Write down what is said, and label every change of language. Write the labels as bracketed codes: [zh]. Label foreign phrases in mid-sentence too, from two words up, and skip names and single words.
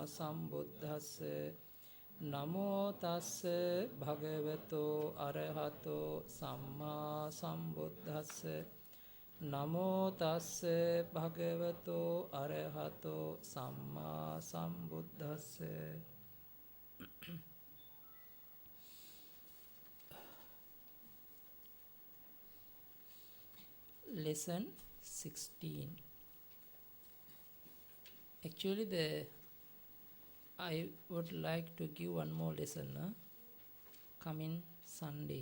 [pi] සම්බුද්දස්ස නමෝ තස්ස භගවතු අරහතෝ සම්මා සම්බුද්දස්ස නමෝ තස්ස භගවතු අරහතෝ සම්මා සම්බුද්දස්ස Lesson 16. [en] Actually, I would like to give one more lesson coming Sunday.